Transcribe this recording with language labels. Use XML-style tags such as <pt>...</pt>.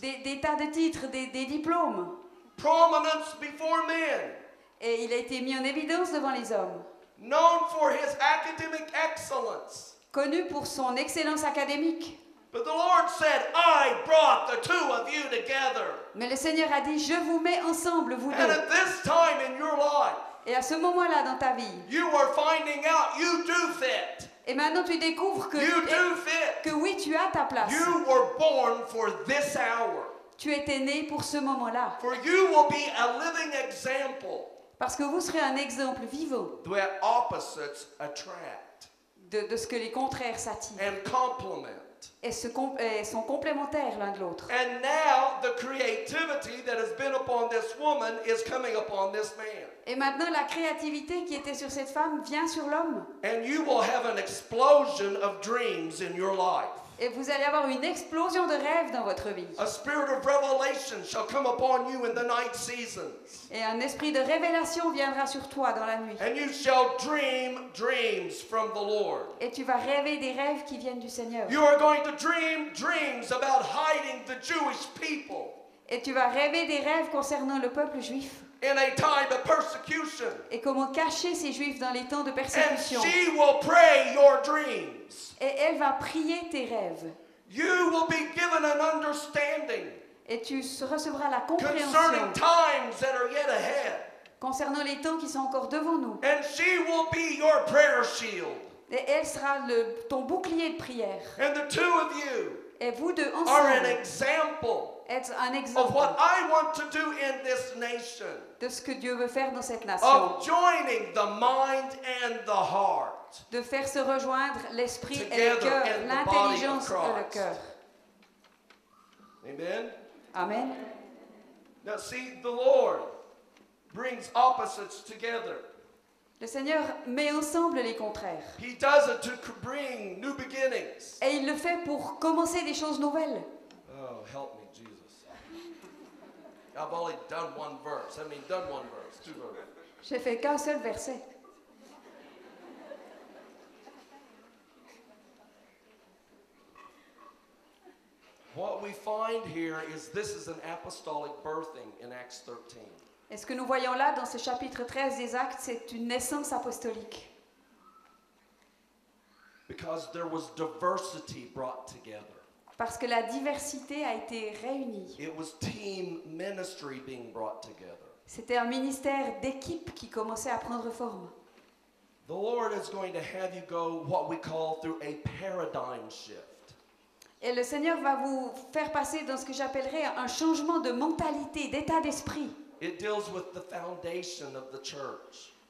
<fr>Des tas de titres, des diplômes.</fr> <en>prominence before men,</en> <fr>Et il a été mis en évidence devant les hommes.</fr> <en>known for his academic excellence.</en> <fr>Connu pour son excellence académique.</fr> <en>But the Lord said, I brought the two of you together.</en> <fr>Mais le Seigneur a dit, je vous mets ensemble, vous</fr> <en>And</en> <fr>deux.</fr> <en>at this time in your life,</en> <fr>Et à ce moment-là dans ta vie,</fr> <en>you are finding out you do fit.</en> <fr>et maintenant tu découvres que oui, tu as ta place.</fr> <en>You were born for this hour.</en> <fr>Tu étais né pour ce moment-là.</fr> <en>For you will be a living example</en> <fr>Parce que vous serez un exemple vivant</fr> <en>that opposites attract</en> <fr>de ce que les contraires s'attirent</fr> <en>and complement.</en> <fr>et sont complémentaires l'un de l'autre.</fr> <en>And now the creativity that has been upon this woman is coming upon this man.</en> <fr>Et maintenant, la créativité qui était sur cette femme vient sur l'homme.</fr> <en>And you will have an explosion of dreams in your life.</en> <fr>Et vous allez avoir une explosion de rêves dans votre vie.</fr> <en>A spirit of revelation shall come upon you in the night seasons.</en> <fr>Et un esprit de révélation viendra sur toi dans la nuit.</fr> <en>And you shall dream dreams from the Lord.</en> <fr>Et tu vas rêver des rêves qui viennent du Seigneur.</fr> <en>You are going to dream dreams about hiding the Jewish people</en> <fr>Et tu vas rêver des rêves concernant le peuple juif.</fr> <en>in a time of persecution.</en> <fr>Et comment cacher ces juifs dans les temps de</fr> <en>And</en> <fr>persécution.</fr> <en>she will pray your dreams.</en> <fr>Et elle va prier tes rêves.</fr> <en>You will be given an understanding</en> <fr>Et tu recevras la</fr> <en>concerning</en> <fr>compréhension</fr> <en>times that are yet ahead.</en> <fr>concernant les temps qui sont encore devant nous.</fr> <en>And she will be your prayer shield.</en> <fr>Et elle sera ton bouclier de prière.</fr> <en>And the two of you</en> <fr>Et vous deux</fr> <en>are an</en> <fr>ensemble</fr> <en>example</en> <fr>êtes un</fr> <en>of</en> <fr>exemple</fr> <en>what I want to do in this nation.</en> <fr>de ce que Dieu veut faire dans cette nation.</fr> <en>Of joining the mind and the heart.</en> <fr>De faire se rejoindre l'esprit et le</fr> <en>Together</en> <fr>cœur,</fr> <en>in the</en> <fr>l'intelligence</fr> <en>body of</en> <fr>et le</fr> <en>Christ.</en> <fr>cœur.</fr> <en>Amen?</en> <fr>Amen.</fr> <en>Now see, the Lord brings opposites together.</en> <fr>Le Seigneur met ensemble les contraires.</fr> <en>He does it to bring new beginnings.</en> <fr>Et il le fait pour commencer des choses nouvelles.</fr> <en>Oh, help me, Jesus. I've only done one verse. I mean, done one verse, 2 verses.</en> <fr>J'ai fait qu'un seul verset.</fr> <en>What we find here is this is an apostolic birthing in Acts 13.</en> <fr>Et ce que nous voyons là dans ce chapitre 13 des Actes, c'est une naissance apostolique.</fr> <en>Because there was diversity brought together.</en> <fr>Parce que la diversité a été réunie.</fr> <en>It was team ministry being brought together.</en> <fr>C'était un ministère d'équipe qui commençait à prendre forme.</fr> <en>The Lord is going to have you go what we call through a paradigm shift.</en> <fr>Et le Seigneur va vous faire passer dans ce que j'appellerais un changement de mentalité, d'état d'esprit,</fr> <en>It deals with the foundation of the church.</en>